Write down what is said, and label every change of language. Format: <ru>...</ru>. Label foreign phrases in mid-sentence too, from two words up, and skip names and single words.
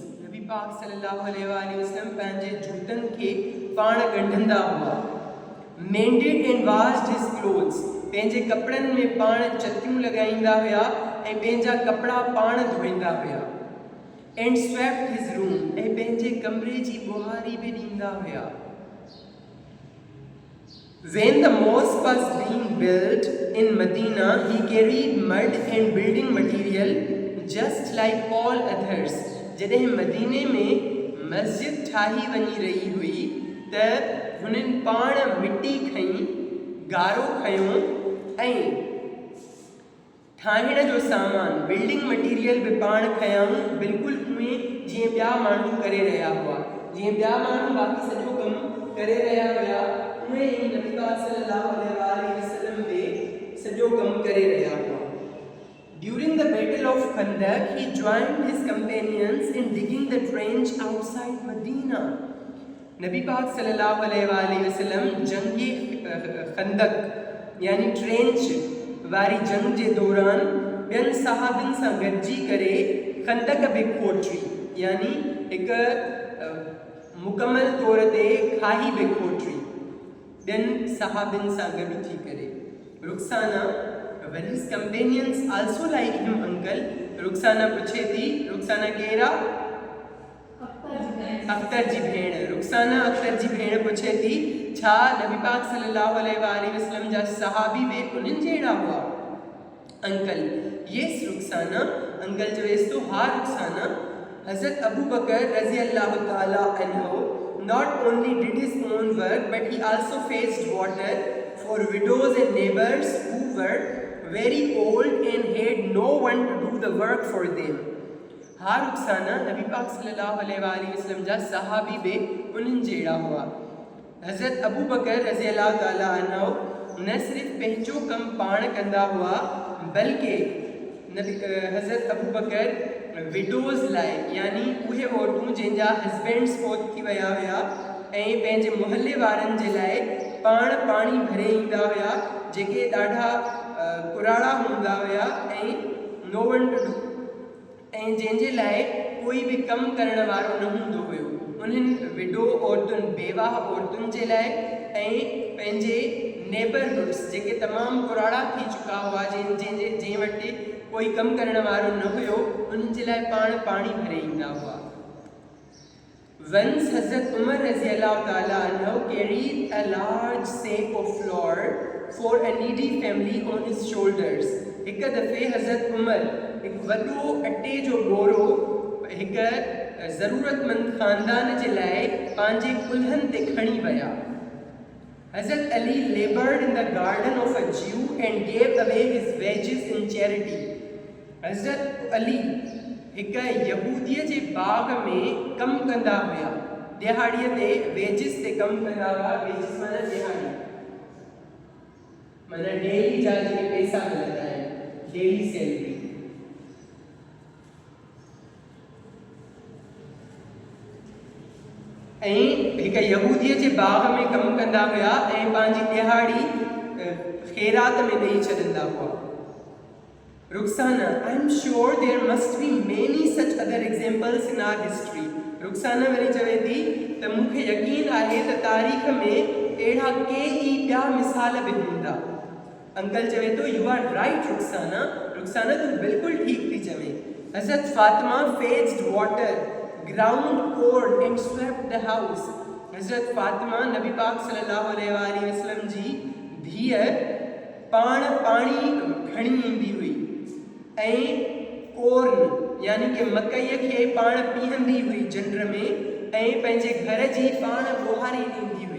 <sd>नबी पाक</sd> <ar>صلى الله عليه وسلم</ar> <sd>पंहिंजे जूतनि खे पाण ॻंढंदा हुआ.</sd> <en>Mended and washed his clothes.</en> <sd>पंहिंजे कपिड़नि में पाण चतियूं लॻाईंदा हुआ ऐं पंहिंजा कपिड़ा पाण धोईंदा हुआ.</sd> <en>And swept his room.</en> <sd>ऐं पंहिंजे कमरे जी ॿुहारी बि ॾींदा हुआ.</sd> <en>When the mosque was being built in Medina, he carried mud and building material just like all others.</en> <sd>जॾहिं मदीने में मस्जिद ठाही वञी रही हुई त हुननि पाण मिटी खई, गारो खयो ऐं ठाहिण जो सामान</sd> <en>building material</en> <sd>बि पाण खयाऊं, बिल्कुलु उहे जीअं ॿिया माण्हू करे रहिया हुआ। जीअं ॿिया माण्हू बाक़ी सॼो कमु करे रहिया हुया, उहे ई नबी पाक</sd> <ar>صلى الله عليه وسلم</ar> <sd>बि सॼो कमु करे रहिया हुआ।</sd> <en>During the Battle of Khandaq, he joined his companions in digging the trench outside Medina.</en> <sd>नबी पाक</sd> <ar>صلى الله عليه وسلم</ar> <sd>जंग खंदक यानी ट्रेंच वारी जंग जे दौरान ॿियनि सहाबनि सां गॾिजी करे खंदक बि खोटरी यानी हिकु मुकमल तौर ते खाई बि खोटरी ॿियनि सहाबनि सां गॾु थी करे।</sd> <en>रुखसाना When his companions also like him, uncle,</en> <sd>रुखसाना पूछे थी, रुखसाना केरा? अख्तर जी भेण। रुखसाना अख्तर जी भेण पूछे थी, छा नबी पाक</sd> <ar>صلى الله عليه وسلم</ar> <sd>जा सहाबी बि उन्हनि जहिड़ा हुआ? अंकल, yes रुखसाना। अंकल चवेस तो हा रुखसाना।</sd> <en>हज़रत अबू बकर</en> <ar>رضي الله تعالى عنه</ar> <en>not only did his own work but he also fetched water for widows and neighbors who were very old and had no one to do the work for them.</en> <sd>हा रुखसाना, नबी पाक</sd> <ar>صلى الله عليه وسلم</ar> <sd>जा सहाबी बि उन्हनि जहिड़ा हुआ। हज़रत अबू बकर</sd> <ar>رضي الله تعالى عنه</ar> <sd>न सिर्फ़ पंहिंजो कमु पाण कंदा हुआ बल्कि हज़रत अबू बकर विडोज़ लाइ यानी उहे औरतूं जंहिंजा हस्बैंड्स फौत थी विया हुया ऐं पंहिंजे मुहल्ले वारनि जे लाइ पाण पाणी भरे ईंदा हुया, जेके ॾाढा कुराड़ा हूंदा हुया ऐं</sd> <en>no one to do</en> <sd>ऐं जंहिंजे लाइ कोई बि कमु करण वारो न हूंदो हुयो। उन्हनि विडो औरतुनि बेवाह औरतुनि जे लाइ ऐं पंहिंजे नेबरहुड्स जेके तमामु कुराड़ा थी चुका हुआ, जंहिं वटि कोई कमु करण वारो न हुयो, उन्हनि जे लाइ पाण पाणी भरे ईंदा हुआ।</sd> <en>Once Hazrat Umar</en> <ar>رضي الله تعالى عنه</ar> <en>carried a large sack of flour for a needy family on his shoulders.</en> <sd>हिक दफ़े हज़रत उमर हिकु वॾो अटे जो बोरो हिकु ज़रूरतमंद ख़ानदान जे लाइ पंहिंजे कुल्हनि ते खणी विया।</sd> <en>Hazrat Ali labored in the garden of a Jew and gave away his wages in charity.</en> <sd>Hazrat Ali हिकु यहूदीअ जे बाग में कमु कंदा हुया, दिहाड़ीअ ते वेजिस ते कमु कंदा हुआ। वेजिस माना दिहाड़ी, माना डेली जा जेके पैसा मिलंदा आहिनि,</sd> <en>daily salary.</en> <sd>ऐं हिकु यहूदीअ जे बाग में कमु कंदा हुया ऐं पंहिंजी दिहाड़ी ख़ैरात में ॾेई छॾींदा हुआ।</sd> <en>Rukhsana, I am sure there must be many such other examples in our history.</en> <sd>Rukhsana वरी चवे थी त मूंखे यकीन आहे त तारीख़ में अहिड़ा के ई ॿिया मिसाल बि हूंदा। अंकल चवे थो,</sd> <en>you are right रुखसाना।</en> <sd>रुखसाना तूं बिल्कुलु ठीक थी चवे।</sd> <en>हज़रत फातिमा fetched water, ground corn and swept the house.</en> <sd>हज़रत फातिमा नबी पाक</sd> <ar>صلى الله عليه وسلم</ar> <sd>जी धीअ पाण पाणी खणी ईंदी हुई ऐं कोर्न यानी कि मकईअ खे पाण पीहंदी हुई झंड में ऐं पंहिंजे घर जी पाण ॿोहारी ॾींदी हुई।</sd>